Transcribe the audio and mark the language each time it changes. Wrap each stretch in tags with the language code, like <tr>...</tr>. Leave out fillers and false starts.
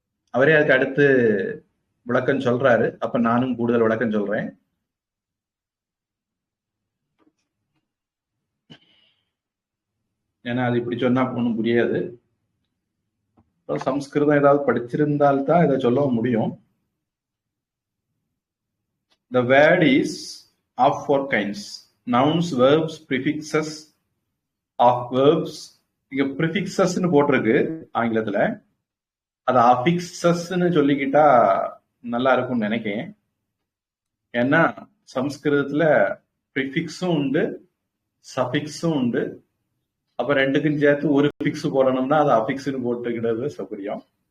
<ta>அவரே அதுக்கு அடுத்து விளக்கம் சொல்றாரு. அப்ப நானும் கூடுதல் விளக்கம் சொல்றேன். ஏன்னா அது இப்படி சொன்னா ஒன்றும் புரியாது. சம்ஸ்கிருதம் ஏதாவது படிச்சிருந்தால்தான் இதை சொல்ல முடியும்.</ta> <en>The word is of four kinds: nouns, verbs, prefixes of verbs.</en> <ta>இங்க ப்ரிஃபிக்சஸ்ன்னு போட்டிருக்கு ஆங்கிலத்துல. அது அஃபிக்சஸ்ன்னு சொல்லிக்கிட்டா நல்லா இருக்கும்னு நினைக்கிறேன். ஏன்னா சம்ஸ்கிருதத்துல ப்ரிஃபிக்ஸும் உண்டு, சஃபிக்ஸும் உண்டு. அப்ப ரெண்டுக்கும் சேர்த்து ஒரு ஃபிக்ஸ் போடணும்னா அது அஃபிக்ஸ்னு போட்டுக்கிறது சௌகரியம்.</ta>